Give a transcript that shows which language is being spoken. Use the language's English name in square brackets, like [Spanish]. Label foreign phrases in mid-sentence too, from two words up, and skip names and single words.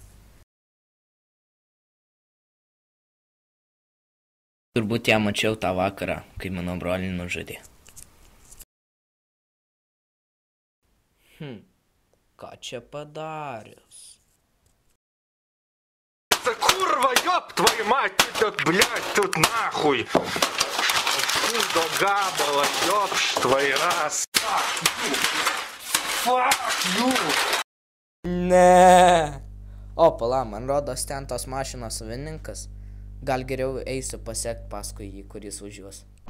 [Lithuanian] Turbūt ją mačiau tą vakarą, kai mano brolį nužudė. Ką čia padarius? Kurva, [Russian] ёб твою мать, тут, блядь, тут нахуй. До габала, ёб твой раз. [English] Fuck you. [Lithuanian] Ne. O, pala, man rodos ten tos mašinos savininkas. Gal geriau eisiu pasiekt paskui jį, kuris važiuos.